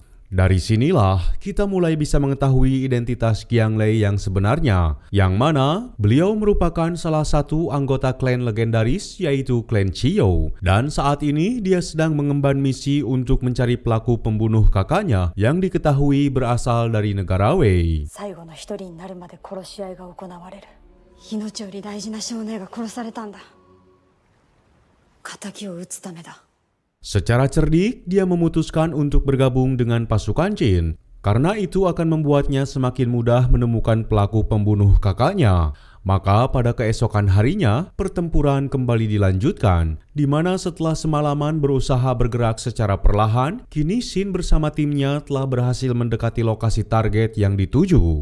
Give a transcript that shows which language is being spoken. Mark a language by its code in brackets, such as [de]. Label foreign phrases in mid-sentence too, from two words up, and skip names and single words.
[id] Dari sinilah kita mulai bisa mengetahui identitas Qianglei yang sebenarnya, yang mana beliau merupakan salah satu anggota klan legendaris yaitu klan Chiyo. Dan saat ini dia sedang mengemban misi untuk mencari pelaku pembunuh kakaknya yang diketahui berasal dari negara Wei. [ja] 最後の一人になるまで殺し合いが行われる。命より大事な少年が殺されたんだ。仇を討つためだ。 [id] Secara cerdik, dia memutuskan untuk bergabung dengan pasukan Qin, karena itu akan membuatnya semakin mudah menemukan pelaku pembunuh kakaknya. Maka pada keesokan harinya, pertempuran kembali dilanjutkan, di mana setelah semalaman berusaha bergerak secara perlahan, kini Shin bersama timnya telah berhasil mendekati lokasi target yang dituju.